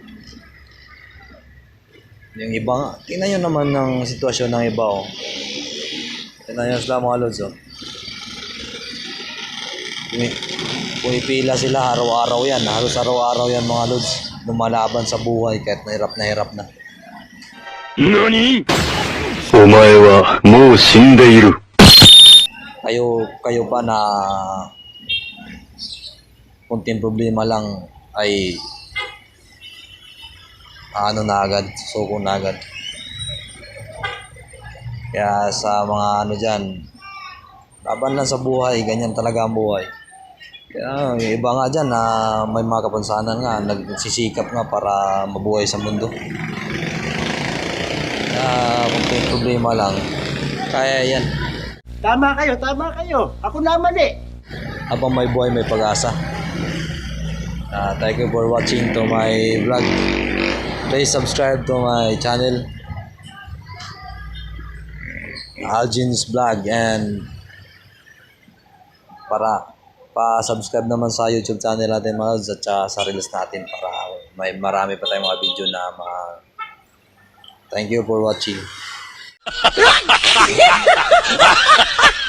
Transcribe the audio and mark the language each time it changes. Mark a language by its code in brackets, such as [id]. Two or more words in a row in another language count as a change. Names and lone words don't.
[tl] Yung iba nga, tingnan nyo naman ng sitwasyon ng iba, oh. Tingnan nyo sila mga lods, oh. Pumipila sila araw-araw yan. Halos araw-araw yan mga lods. Lumalaban sa buhay kahit na hirap na. [ja] NANI?! お前はもう死んでいる。 [tl] Kayo pa na kunting problema lang ay ano na agad, suko na agad. Kaya sa mga ano dyan, laban lang sa buhay, ganyan talaga ang buhay. Kaya yung iba nga dyan na may mga kapansanan nga, nagsisikap nga para mabuhay sa mundo. Kaya kunting problema lang, kaya yan. Tama kayo, tama kayo. Ako naman eh. Habang may buhay, may pag-asa. [en] Thank you for watching to my vlog. Please subscribe to my channel, Algin's Vlog, and [tl] para pa-subscribe naman sa YouTube channel natin mga lods, at sa reels natin para may marami pa tayong mga video na mga. [en] Thank you for watching.